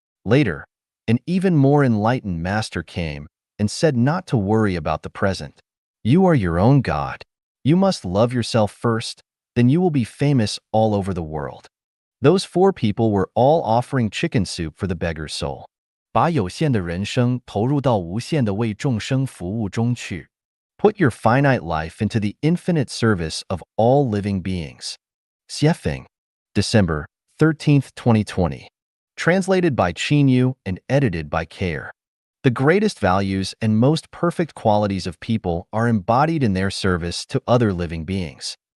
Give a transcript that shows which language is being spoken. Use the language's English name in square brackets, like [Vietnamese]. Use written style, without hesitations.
[English] Later, an even more enlightened master came and said not to worry about the present. You are your own God. You must love yourself first, then you will be famous all over the world. Those four people were all offering chicken soup for the beggar's soul. [Chinese] 把有限的人生投入到无限的为众生服务中去. [English] Put your finite life into the infinite service of all living beings. Xiefeng, December 13th, 2020. Translated by Qin Yu and edited by Care. The greatest values and most perfect qualities of people are embodied in their service to other living beings.